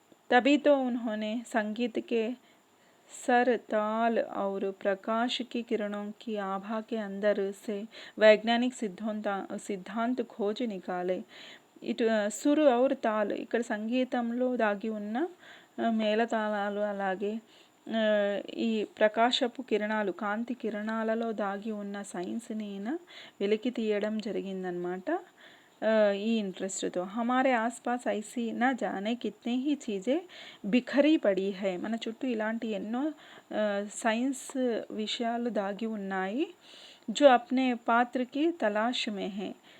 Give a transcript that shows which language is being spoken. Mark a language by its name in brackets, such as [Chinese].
[Hindi] तभी तो उन्होंने संगीत के सर ताल और प्रकाश की किरणों की आभा के अंदर से वैज्ञानिक सिद्धांत खोज निकाले। [Telugu] ఇటు [Hindi] సురు ఔర్ తాల్ [Telugu] ఇక్కడ సంగీతంలో దాగి ఉన్న మేళతాళాలు, అలాగే ఈ ప్రకాశపు కిరణాలు, కాంతి కిరణాలలో దాగి ఉన్న సైన్స్ని వెలికి తీయడం జరిగిందనమాట ఈ ఇంట్రెస్ట్తో। [Hindi] हमारे आसपास ऐसी न जाने कितने ही चीज़ें बिखरी पड़ी है। [Telugu] మన చుట్టూ ఇలాంటి ఎన్నో సైన్స్ విషయాలు దాగి ఉన్నాయి। [Hindi] जो अपने पात्र की तलाश में है।